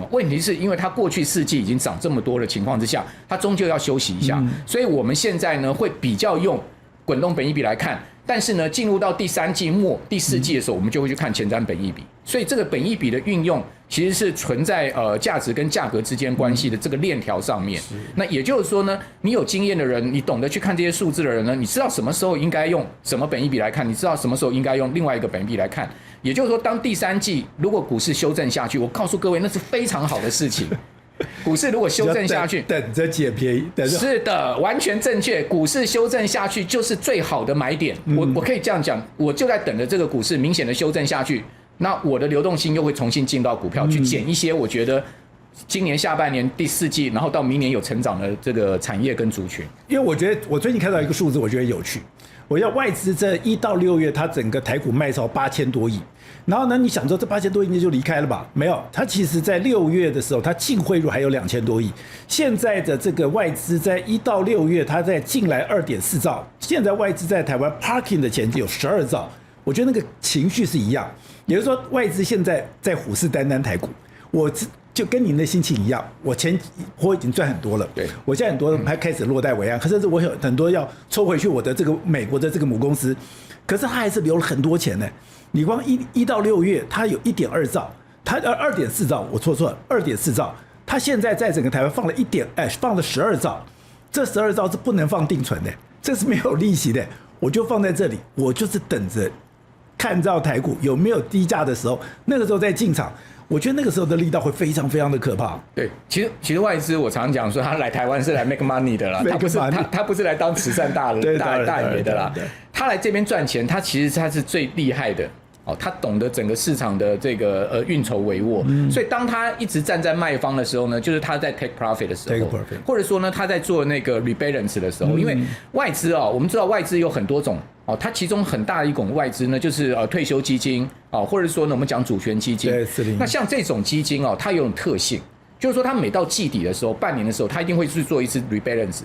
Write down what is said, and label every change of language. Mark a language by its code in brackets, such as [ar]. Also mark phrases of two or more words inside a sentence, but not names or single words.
[zh] 問題是因為它過去4季已經漲這麼多的情況之下，它終究要休息一下，所以我們現在呢會比較用滾動本益比來看。但是呢，進入到第3季末、第4季的時候，我們就會去看前瞻本益比。所以這個本益比的運用，其實是存在價值跟價格之間關係的這個鏈條上面。那也就是說呢，你有經驗的人，你懂得去看這些數字的人呢，你知道什麼時候應該用什麼本益比來看，你知道什麼時候應該用另外一個本益比來看。也就是說，當第3季如果股市修正下去，我告訴各位，那是非常好的事情。股市如果修正下去，等着撿便宜，是的，完全正確。股市修正下去就是最好的買點。我可以這樣講，我就在等着這個股市明顯的修正下去，那我的流動性又會重新進到股票去撿一些我覺得今年下半年第4季，然後到明年有成長的這個產業跟族群。因為我覺得我最近看到一個數字，我覺得有趣。我要外資這1到6月，它整個台股賣超8000多億。然後呢，你想說這8000多億就離開了吧？沒有，它其實在6月的時候，它淨匯入還有2000多億。現在的這個外資在1到6月，它在進來2.4兆。現在外資在台灣 parking 的錢只有12兆。我覺得那個情緒是一樣，也就是說外資現在在虎視眈眈台股。我就跟您的心情一樣，我前波已經賺很多了，對，我現在很多還開始落袋為安，可是我有很多要抽回去我的這個美國的這個母公司，可是他還是留了很多錢呢。你光1到6月，他有1.2兆，他2.4兆，我錯了，2.4兆，他現在在整個台灣放了放了12兆，這12兆是不能放定存的，這是沒有利息的，我就放在這裡，我就是等着看到台股有沒有低價的時候，那個時候再進場。我覺得那個時候的力道會非常非常的可怕。對，其實外資我常講說，他來台灣是來 [en] make money [zh] 的啦，他不是來當慈善大爺的啦。他來這邊賺錢，他其實他是最厲害的。哦，他懂得整個市場的這個運籌帷幄，所以當他一直站在賣方的時候呢，就是他在 [en] take profit [zh] 的時候，或者說呢他在做那個 rebalance 的時候，因為外資哦，我們知道外資有很多種哦，它其中很大的一種外資呢，就是退休基金哦，或者說呢我們講主權基金，那像這種基金哦，它有種特性。就是說，它每到季底的時候，半年的時候，它一定會去做一次 rebalance。